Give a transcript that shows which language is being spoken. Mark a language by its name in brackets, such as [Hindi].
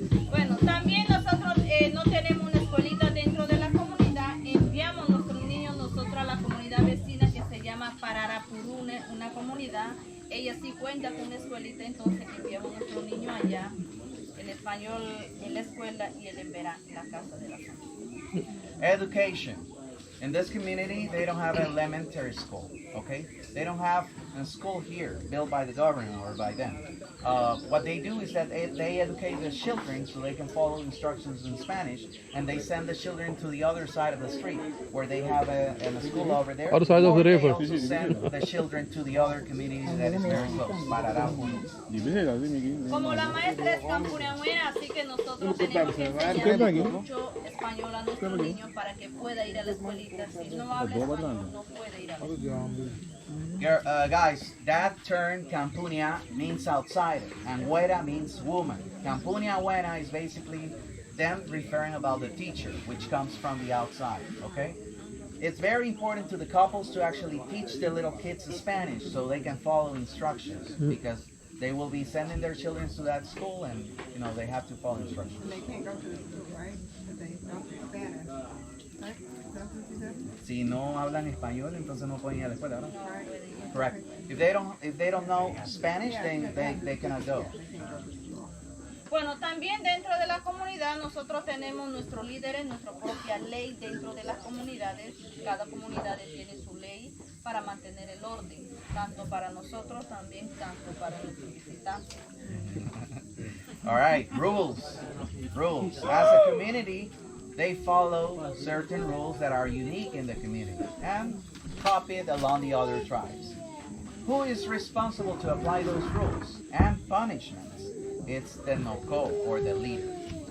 [Spanish] Bueno, también nosotros no tenemos una escuelita dentro de la comunidad. Enviamos a nuestros niños nosotros a la comunidad vecina que se llama Pararapurune, una comunidad. Ella sí cuenta con una escuelita, entonces enviamos a nuestros niños allá. español en la escuela y el Embera en la casa de la familia. [English] Education. In this community, they don't have an elementary school, okay? They don't have a school here built by the government or by them. What they do is that they educate the children so they can follow instructions in Spanish, and they send the children to the other side of the street where they have a school over there. Other side of the Or they river. also send the children to the other community that is very close, Pararauco. [Spanish] Como la maestra es campuneamuera, así que nosotros tenemos que enseñar mucho español a nuestros niños para que pueda ir a la escuelita. Si no habla español, no puede ir a la escuela. [English] Guys, that term Campunia means outsider, and Huera means woman. Campunia Huera is basically them referring about the teacher, which comes from the outside, okay? It's very important to the couples to actually teach the little kids Spanish so they can follow instructions, because they will be sending their children to that school, and you know they have to follow instructions. And they can't go to the school, right? Because they don't speak Spanish. Right? Is that what you said? [Spanish] Si no hablan español, entonces no pueden ir a la escuela, ¿no? [English] Right. Correct. If they don't know Spanish, then they cannot go. [Spanish] Bueno, también dentro de la comunidad nosotros tenemos nuestros líderes, nuestra propia ley dentro de las comunidades. Cada comunidad tiene su ley para mantener el orden, tanto para nosotros también, tanto para nuestros visitantes. [English] All right, rules. As a community, they follow certain rules that are unique in the community and copied along the other tribes. Who is responsible to apply those rules and punishments? It's the Noko, or the leader.